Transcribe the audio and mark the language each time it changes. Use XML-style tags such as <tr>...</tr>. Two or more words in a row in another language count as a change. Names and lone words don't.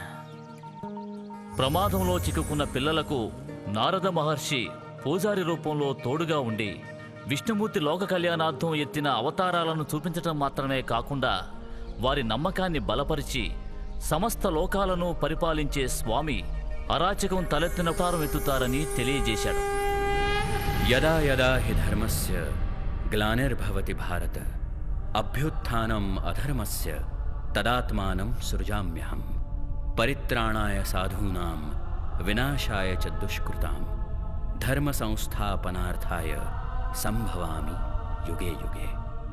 <te>ప్రమాదంలో చిక్కుకున్న పిల్లలకు నారద మహర్షి పూజారి రూపంలో తోడుగా ఉండి విష్ణుమూర్తి లోక కళ్యాణార్థం ఎత్తిన అవతారాలను చూపించటం మాత్రమే కాకుండా వారి నమ్మకాన్ని బలపరిచి సమస్త లోకాలను పరిపాలించే స్వామి అరాచకం తలెత్తిన అవతారం ఎత్తుతారని తెలియజేశాడు.</te> <sa>యదా యదా హి ధర్మస్య గ్లానిర్భవతి భారత అభ్యుత్థానం అధర్మస్య తదాత్మానం సృజామ్యహం పరిత్రాణాయ సాధూనాం వినాశాయ చ దుష్కృతాం ధర్మ సంస్థాపనార్థాయ సంభవామి యుగే యుగే.</sa>